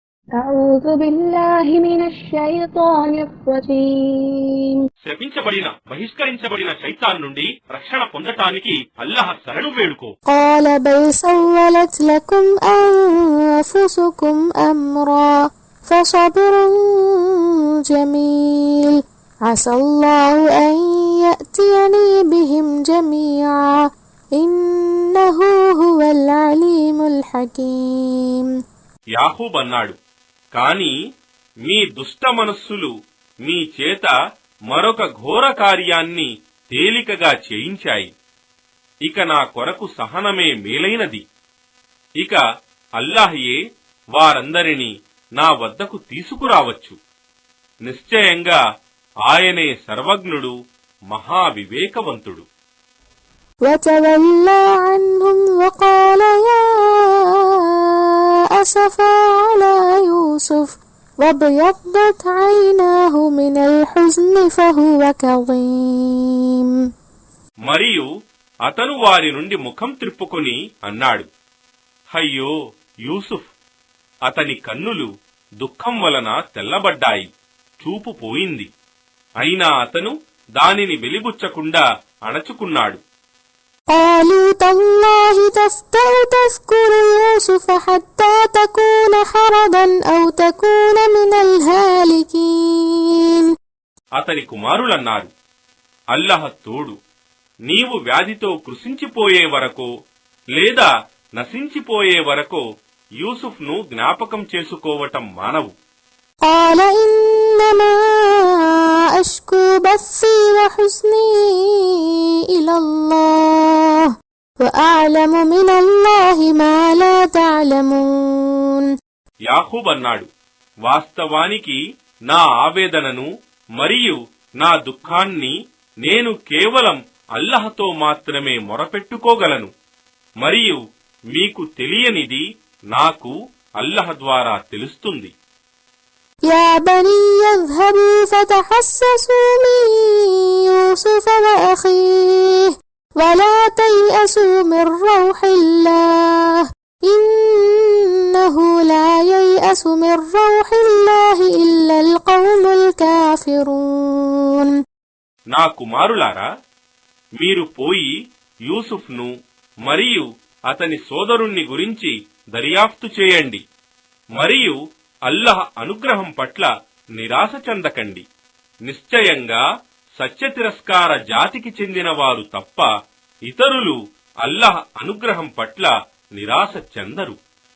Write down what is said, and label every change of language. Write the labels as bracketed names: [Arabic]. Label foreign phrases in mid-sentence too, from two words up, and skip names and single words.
[Arabic] أعوذ بالله من الشيطان الرجيم. [Telugu] శపించబడిన బహిష్కరించబడిన శైతాన్ నుండి రక్షణ పొందటానికి అల్లాహ్ శరణు వేడుకో. [Arabic] قال بل سولت لكم أنفسكم أمرا فصبر جميل عسى الله أن يأتيني بهم جميعا إنه هو العليم الحكيم. [Telugu] యాహూబ్ అన్నాడు, కాని మీ దుష్ట మనస్సులు మీ చేత మరొక ఘోర కార్యాన్ని తేలికగా చేయించాయి. ఇక నా కొరకు సహనమే మేలైనది. ఇక అల్లాహయే వారందరినీ నా వద్దకు తీసుకురావచ్చు. నిశ్చయంగా ఆయనే సర్వజ్ఞుడు, మహావివేకవంతుడు. [Arabic] وتولى عنهم وقال يا أسفا على يوسف وابيضت عيناه من الحزن فهو كظيم. [Telugu] మరియు అతను వారి నుండి ముఖం త్రిప్పుకొని అన్నాడు, అయ్యో యూసుఫ్! అతని కన్నులు దుఃఖం వలన తెల్లబడ్డాయి, చూపు పోయింది. అయినా అతను దానిని వెలిబుచ్చకుండా అణచుకున్నాడు. [Arabic] قالوا تالله تفتأ تذكر يوسف حتى تكون حرضا أو تكون من الهالكين. [Telugu] అతని కుమారులన్నారు, అల్లాహ్ తోడు, నీవు వ్యాధితో కృశించిపోయే వరకో లేదా నశించిపోయే వరకో యూసుఫ్ను జ్ఞాపకం చేసుకోవటం మానవు. [Arabic] قال إنما أشكو بثي وحزني إلى الله وأعلم من الله ما لا تعلمون. [Telugu] యాహూబ్ అన్నాడు, వాస్తవానికి నా ఆవేదనను మరియు నా దుఃఖాన్ని నేను కేవలం అల్లాహ్తో మాత్రమే మొరపెట్టుకోగలను. మరియు మీకు తెలియనిది నాకు అల్లాహ్ ద్వారా తెలుస్తుంది. [Arabic] يا بني اذهبوا فتحسسوا من يوسف وأخيه ولا تيأسوا من روح الله إنه لا ييأس من روح الله إلا القوم الكافرون. [Telugu] నా కుమారులారా, మీరు పోయి యూసుఫ్ను మరియు అతని సోదరుణ్ణి గురించి దర్యాప్తు చేయండి. మరియు అల్లాహ్ అనుగ్రహం పట్ల నిరాశ చెందకండి. నిశ్చయంగా సత్య తిరస్కార జాతికి చెందిన వారు తప్ప ఇతరులు అల్లాహ్ అనుగ్రహం పట్ల నిరాశ చెందరు.